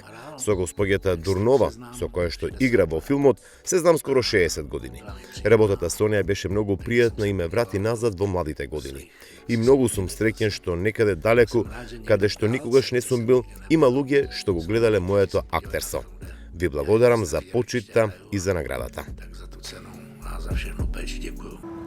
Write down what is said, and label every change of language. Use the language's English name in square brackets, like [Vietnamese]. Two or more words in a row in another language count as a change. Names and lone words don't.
[Macedonian] Со госпоѓата Дурнова, со која што игра во филмот, се знам скоро 60 години. Работата со неа беше многу пријатна и ме врати назад во младите години. И многу сум среќен што некаде далеку, каде што никогаш не сум бил, има луѓе што го гледале моето актерство. Ви благодарам за почитта и за наградата. [Czech] Tak za tu cenu a za všechno péči děkuju.